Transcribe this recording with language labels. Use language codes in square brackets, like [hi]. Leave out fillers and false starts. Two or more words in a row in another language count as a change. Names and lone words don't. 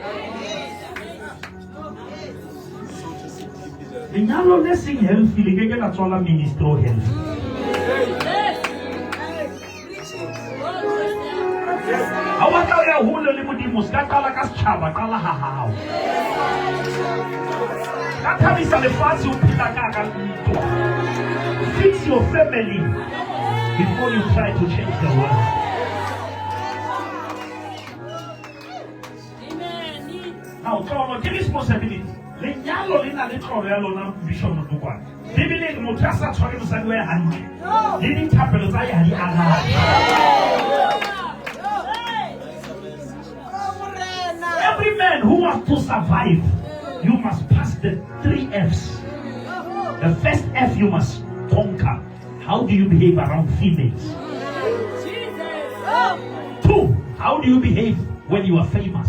[st] lenyalo le seng healthy le ke la tswala ministry o healthy ha wa tla ya hole le modimo se ka qala ka setšhaba qala ha hao ka thabisa lefatshe o phela ka ntwa [en] fix your family before you try to change the world. Now, [st] tlolo ke responsibility. Lenyalo le na le tlolo ya lona Bishop Motokwane. Bibele motho a sa tshware mosadi wa hantle. Le dithapelo tsa ya di arabe. [en] Every man who wants to survive, you must pass the 3 F's. The first F you must conquer. How do you behave around females? 2, how do you behave when you are famous?